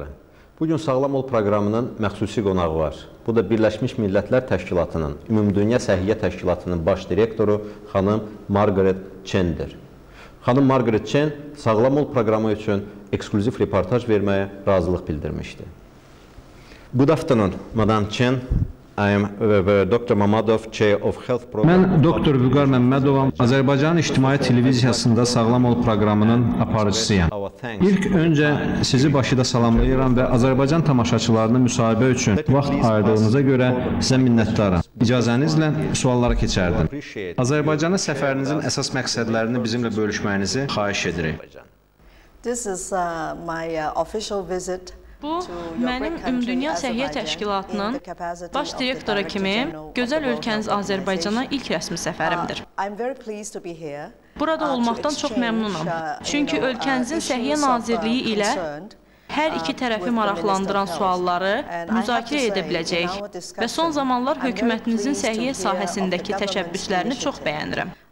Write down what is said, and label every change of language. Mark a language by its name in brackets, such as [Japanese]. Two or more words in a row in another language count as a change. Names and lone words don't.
[Azerbaijani] Bugün Sağlam Ol proqramının məxsusi qonağı var. Bu da Birləşmiş Millətlər Təşkilatının, Ümumdünya Səhiyyə Təşkilatının baş direktoru xanım Margaret Chen'dir. Xanım Margaret Chen Sağlam Ol proqramı üçün eksklüziv reportaj verməyə razılıq bildirmişdi. [English] Good afternoon, Madam Chen. I am Dr. Mamadov, Chair of Health Program. [Azerbaijani] Mən Dr. Vüqar Məmmədovam, Azərbaycan İctimai Televiziyasında Sağlam Ol proqramının aparıcısıyam. İlk öncə sizi Bakıda salamlayıram və Azərbaycan tamaşaçılarını müsahibə üçün vaxt ayırdığınıza görə sizə minnətdaram. İcazənizlə suallara keçərdim. Azərbaycana səfərinizin əsas məqsədlərini bizimlə bölüşməyinizi xahiş edirik. [English] This is my official visit. [Azerbaijani] Bu, mənim Ümumdünya Səhiyyə Təşkilatının baş direktoru kimi gözəl ölkəniz Azərbaycana ilk rəsmi səfərimdir. Burada olmaqdan çox məmnunam. Çünki ölkənizin Səhiyyə Nazirliyi ilə hər iki tərəfi maraqlandıran sualları müzakirə edə biləcəyik və son zamanlar hökumətinizin səhiyyə sahəsindəki təşəbbüslərini çox bəyənirəm.